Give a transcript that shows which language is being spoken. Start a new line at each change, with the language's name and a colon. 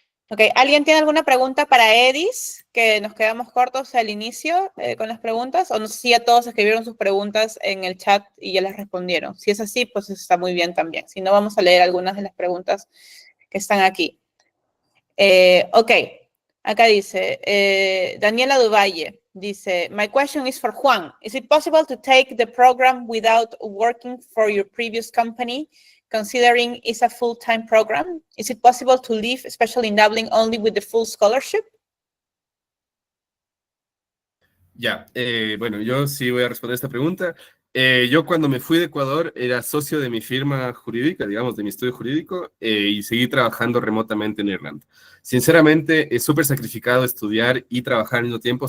Spanish: Ok, ¿alguien tiene alguna pregunta para EDISS? Que nos quedamos cortos al inicio con las preguntas. O no sé si ya todos escribieron sus preguntas en el chat y ya las respondieron. Si es así, pues está muy bien también. Si no, vamos a leer algunas de las preguntas que están aquí. Ok, acá dice, Daniela Duvalle, dice,
English: my question is for Juan. Is it possible to take the program without working for your previous company, considering it's a full-time program? Is it possible to leave, especially in Dublin, only with the full scholarship?
Spanish: Ya, bueno, yo sí voy a responder esta pregunta. Yo cuando me fui de Ecuador era socio de mi firma jurídica, digamos, de mi estudio jurídico, y seguí trabajando remotamente en Irlanda. Sinceramente, es súper sacrificado estudiar y trabajar al mismo tiempo.